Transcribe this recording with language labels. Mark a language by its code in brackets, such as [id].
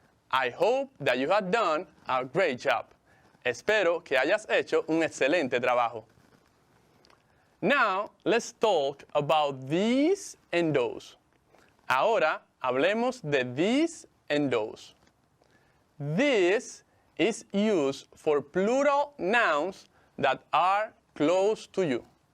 [en] I hope that you have done a great job. [es] Espero que hayas hecho un excelente trabajo. [en] Now, let's talk about these and those. [es] Ahora, hablemos de these and those. [en] This is used for plural nouns that are close to you.